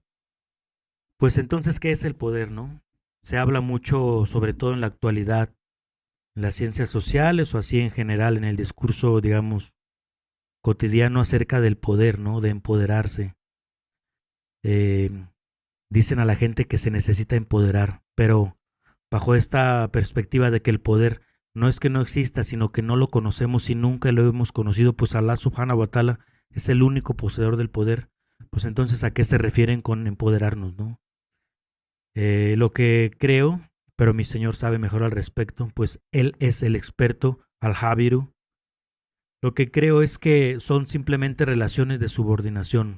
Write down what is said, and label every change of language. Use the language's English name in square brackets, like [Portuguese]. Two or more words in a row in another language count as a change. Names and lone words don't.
[Spanish] Pues entonces, ¿qué es el poder, no? Se habla mucho, sobre todo en la actualidad, en las ciencias sociales o así en general, en el discurso, digamos, cotidiano acerca del poder, ¿no? De empoderarse. Eh, Dicen a la gente que se necesita empoderar, pero bajo esta perspectiva de que el poder no es que no exista, sino que no lo conocemos y nunca lo hemos conocido, pues [Arabic] الله سبحانه وتعالى [Spanish] es el único poseedor del poder. Pues entonces, ¿a qué se refieren con empoderarnos, no? Lo que creo, pero mi Señor sabe mejor al respecto, pues Él es el experto, al-Jabiru. Lo que creo es que son simplemente relaciones de subordinación.